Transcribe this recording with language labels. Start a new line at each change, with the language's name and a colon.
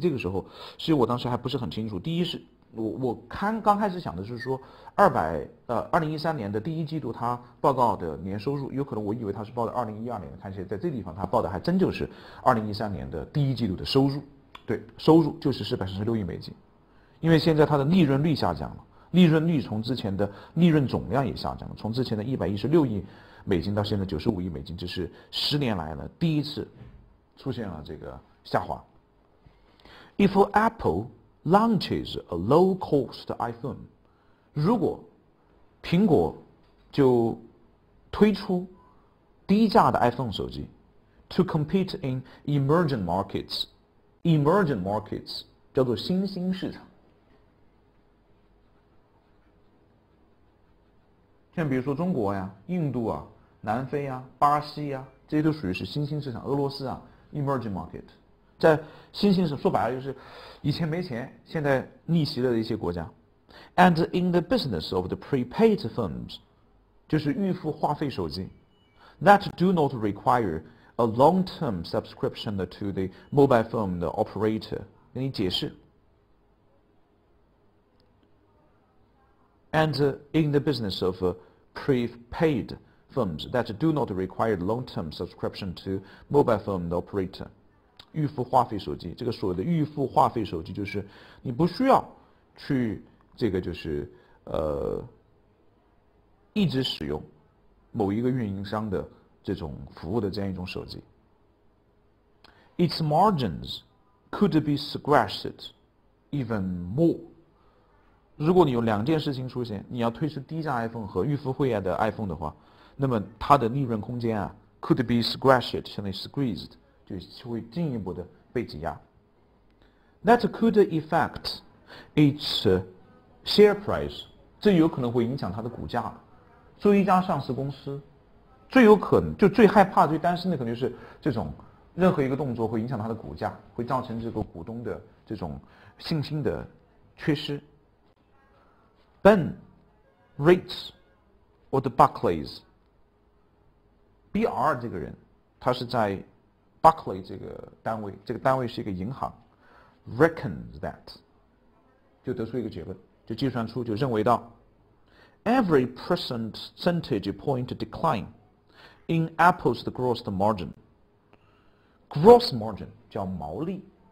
Chinese: 这个时候，其实我当时还不是很清楚。第一是我刚开始想的是说2013年的第一季度它报告的年收入，有可能我以为它是报的2012年的，看起来在这地方它报的还真就是2013年的第一季度的收入。对，收入就是436亿美金，因为现在它的利润率下降了，利润率从之前的利润总量也下降了，从之前的116亿美金到现在95亿美金，这是10年来了第一次出现了这个下滑。
English: If Apple launches a low-cost iPhone，
Chinese: 如果苹果就推出低价的 iPhone 手机
English: ，to compete in emerging markets，emerging markets
Chinese: 叫做新兴市场。像比如说中国呀、印度啊、南非啊、巴西啊，这些都属于是新兴市场。俄罗斯啊 ，
English: emerging market，
Chinese: 在新兴市场说白了就是以前没钱，现在逆袭了的一些国家。
English: And in the business of the prepaid phones，
Chinese: 就是预付话费手机
English: ，that do not require a long-term subscription to the mobile phone operator，
Chinese: 给你解释。
English: And in the business of prepaid phones that do not require long-term subscription to mobile phone operator，
Chinese: 预付话费手机，这个所谓的预付话费手机就是你不需要去这个就是一直使用某一个运营商的这种服务的这样一种手机。
English: Its margins could be squashed even more。
Chinese: 如果你有两件事情出现，你要推出低价 iPhone 和预付会员的 iPhone 的话，那么它的利润空间啊
English: could be squashed，
Chinese: 相当于 squeezed， 就会进一步的被挤压。
English: That could affect its share price，
Chinese: 这有可能会影响它的股价。作为一家上市公司，最有可能就最害怕、最担心的可能就是这种任何一个动作会影响它的股价，会造成这个股东的这种信心的缺失。 Ben Rates or the Barclays，BR 这个人，他是在 Barclay 这个单位，这个单位是一个银行 ，
English: reckons that，
Chinese: 就得出一个结论，就计算出就认为到
English: every percentage point decline in Apple's gross margin，
Chinese: gross margin 叫毛利。